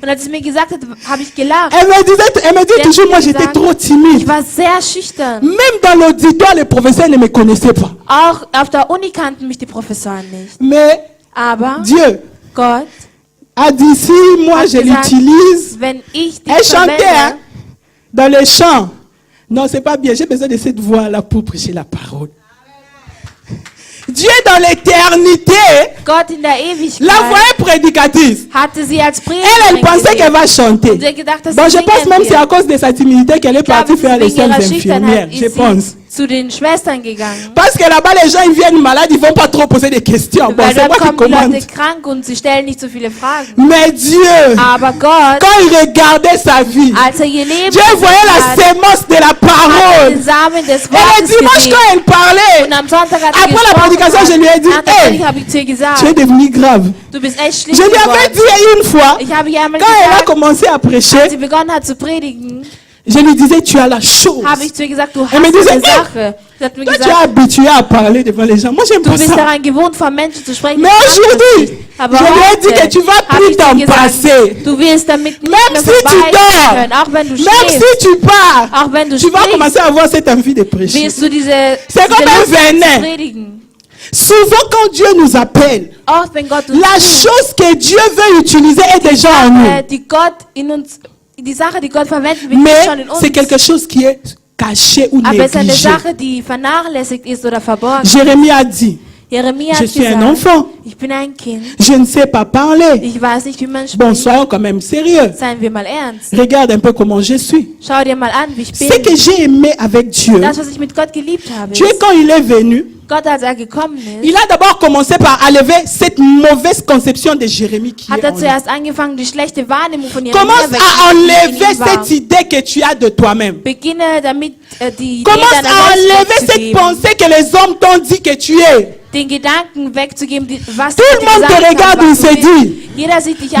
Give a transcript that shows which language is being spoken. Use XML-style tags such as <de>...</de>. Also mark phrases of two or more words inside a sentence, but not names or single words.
<de>Und als sie mir gesagt hat, habe ich gelacht.</de> <fr>Elle me dit</fr> <de>Der</de> <fr>toujours,</fr> <de>hat</de> <fr>moi</fr> <de>mir</de> <fr>j'étais</fr> <de>gesagt,</de> <fr>trop timide.</fr> <de>Ich war sehr schüchtern.</de> <fr>Même dans l'auditoire, les professeurs ne me connaissaient pas.</fr> <de>Auch auf der Uni kannten mich die Professoren nicht.</de> <fr>Mais</fr> <de>Aber</de> <fr>Dieu</fr> <de>Gott</de> <fr>a dit, si moi</fr> <de>hat</de> <fr>je</fr> <de>gesagt,</de> <fr>l'utilise,</fr> <de>wenn ich dich</de> <fr>elle chantait hein,</fr> <de>verwende,</de> <fr>dans les chants. Non, c'est pas bien, j'ai besoin de cette voix-là pour prêcher la parole. Dieu dans l'éternité</fr> <de>Gott in der Ewigkeit</de> <fr>la voyait prédicatrice.</fr> <de>hatte sie als</de> <fr>Elle pensait qu'elle va chanter.</fr> <de>Und sie hat gedacht, dass</de> <fr>Bon,</fr> <de>sie</de> <fr>je pense</fr> <de>singen</de> <fr>même que c'est à</fr> <de>wird.</de> <fr>cause de sa timidité qu'elle est</fr> <de>Ich glaube,</de> <fr>partie faire les</fr> <de>wegen</de> <fr>soins</fr> <de>ihrer</de> <fr>infirmières,</fr> <de>Schüchternheit</de> <fr>je</fr> <de>ist</de> <fr>pense.</fr> <de>sie zu den Schwestern gegangen.</de> <fr>Parce que là-bas, les gens ils viennent malades, ils vont pas trop poser des questions. Bon,</fr> <de>Weil</de> <fr>c'est moi</fr> <de>dort</de> <fr>qui</fr> <de>kommen die</de> <fr>commande.</fr> <de>Leute krank und sie stellen nicht so viele Fragen.</de> <fr>Mais Dieu,</fr> <de>Aber Gott,</de> <fr>quand il regardait sa vie,</fr> <de>als er ihr Leben</de> <fr>Dieu voyait la</fr> <de>gesehen hat,</de> <fr>sémence de la</fr> <de>hat er</de> <fr>parole.</fr> <de>den Samen des</de> <fr>Et le</fr> <de>Wortes</de> <fr>dimanche,</fr> <de>gesehen.</de> <fr>quand elle parlait,</fr> <de>Und am Sonntag hat</de> <fr>Après la prédication, je lui ai dit,</fr> <de>nach der</de> <fr>hey,</fr> <de>Predigt habe ich zu ihr</de> <fr>tu es</fr> <de>gesagt,</de> <fr>devenu grave.</fr> <de>du bist echt</de> <fr>Je</fr> <de>schlimm</de> <fr>lui avais</fr> <de>geworden.</de> <fr>dit une fois,</fr> <de>Ich habe ihr einmal</de> <fr>quand elle a</fr> <de>gesagt,</de> <fr>commencé à</fr> <de>als sie</de> <fr>prêcher,</fr> <de>begonnen hat zu predigen,</de> <fr>je lui disais, tu as la chose.</fr> <de>habe ich zu ihr gesagt, du hast</de> <fr>Elle me disait,</fr> <de>eine Sache. Sie hat mir</de> <fr>Toi, tu es</fr> <de>gesagt,</de> <fr>habitué à parler devant les gens. Moi, j'aime</fr> <de>du</de> <fr>pas</fr> <de>bist</de> <fr>ça.</fr> <de>daran gewohnt, vor Menschen zu sprechen.</de> <fr>Mais</fr> <de>du kannst das</de> <fr>aujourd'hui,</fr> <de>nicht. Aber</de> <fr>je lui ai dit</fr> <de>heute</de> <fr>que tu vas</fr> <de>habe</de> <fr>plus</fr> <de>ich dir</de> <fr>t'en</fr> <de>gesagt,</de> <fr>passer.</fr> <de>du wirst damit nicht</de> <fr>Même</fr> <de>mehr</de> <fr>si tu</fr> <de>vorbei</de> <fr>dors,</fr> <de>können, auch wenn du</de> <fr>même</fr> <de>schläfst,</de> <fr>si tu pars,</fr> <de>auch wenn du</de> <fr>tu vas</fr> <de>sprichst,</de> <fr>commencer à avoir cette envie de prêcher.</fr> <de>wirst du diese</de> <fr>C'est comme un</fr> <de>Lust zu</de> <fr>venin.</fr> <de>predigen.</de> <fr>Souvent, quand Dieu nous appelle,</fr> <de>Oft, wenn Gott uns</de> <fr>la</fr> <de>ruft,</de> <fr>chose que Dieu veut utiliser est déjà en nous.</fr> <de>die Sache, die Gott verwenden will, ist</de> <fr>Mais</fr> <de>schon in uns.</de> <fr>c'est quelque chose qui est caché ou</fr> <de>Aber es ist eine</de> <fr>négligé.</fr> <de>Sache, die vernachlässigt ist oder verborgen.</de> <fr>Jérémie a dit,</fr> <de>Jeremia</de> <fr>je</fr> <de>hat</de> <fr>suis un</fr> <de>gesagt,</de> <fr>enfant,</fr> <de>ich bin ein Kind,</de> <fr>je ne sais pas parler.</fr> <de>ich weiß nicht, wie man</de> <fr>Bon,</fr> <de>spricht.</de> <fr>soyons quand même sérieux.</fr> <de>Seien wir mal ernst.</de> <fr>Regarde un peu comment je suis.</fr> <de>Schau dir mal an, wie ich</de> <fr>Ce</fr> <de>bin.</de> <fr>que j'ai aimé avec Dieu,</fr> <de>Das, was ich mit Gott geliebt habe,</de> <fr>Dieu</fr> <de>ist,</de> <fr>quand il est venu,</fr> <de>Gott, als er gekommen ist,</de> <fr>il a d'abord commencé par enlever cette mauvaise conception de Jérémie qui</fr> <de>hat</de> <fr>est</fr> <de>er</de> <fr>en lui.</fr> <de>zuerst angefangen, die schlechte Wahrnehmung von Jeremia</de> <fr>Commence à</fr> <de>wegzunehmen, die in</de> <fr>enlever</fr> <de>ihm war.</de> <fr>cette idée que tu as de toi-même.</fr> <de>Beginne damit, die Idee</de> <fr>Commence</fr> <de>deiner</de> <fr>à</fr> <de>Selbst</de> <fr>enlever cette</fr> <de>wegzugeben.</de> <fr>pensée que les hommes t'ont dit que tu es.</fr> <de>Den Gedanken wegzugeben, was</de> <fr>Tout le</fr> <de>dir</de> <fr>monde te</fr> <de>gesagt</de> <fr>regarde</fr> <de>haben,</de> <fr>et</fr> <de>was</de> <fr>se</fr> <de>du willst.</de> <fr>dit,</fr> <de>Jeder sieht dich</de>